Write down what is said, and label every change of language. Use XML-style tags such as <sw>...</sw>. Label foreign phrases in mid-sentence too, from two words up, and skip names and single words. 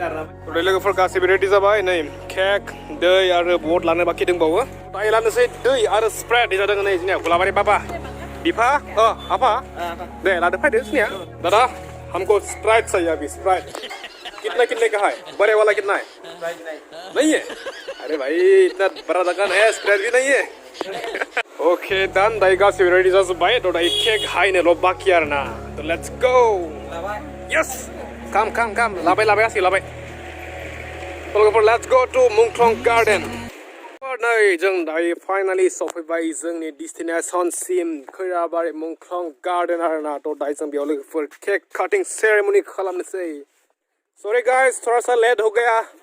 <brx>आरोना ओमफ्राय लोगोफोर गासैबो रेडि जाबाय नै केक दै आरो बट लानो बाखि दंबावो दायो लानोसै दै आरो स्प्रेड जादों नै जोंनिया हुलाबारि बाबा बिफा आफा दे लादो फैदो</brx> <hi>जोंनिया दादा हमको स्प्राइट चाहिए अभी स्प्राइट कितने का है बड़े वाला कितना है नहीं है अरे भाई इतना बड़ा दुकान है स्प्राइट भी नहीं है</hi> <en>okay done</en> <brx>दायो गासैबो रेडि जाजोब्बाय थ' दायो केक हायनोल' बाखि आरोना थ'</brx> <en>let's go</en> <brx>यस काम लाबाय गासै लाबाय लोगोफोर</brx> <en>let's go to Munkhlang garden</en> <brx>नै जों दायो फाइनालि सफैबाय जोंनि डेस्टिनेसनसिम खैराबारि मुंख्लं गार्डेन आरोना थ' दायो जों बेयाव लोगोफोर</brx> <en>cake cutting ceremony</en> <brx>खालामनोसै</brx> <en>sorry guys</en> <hi>थोड़ा सा लेट हो गया</hi>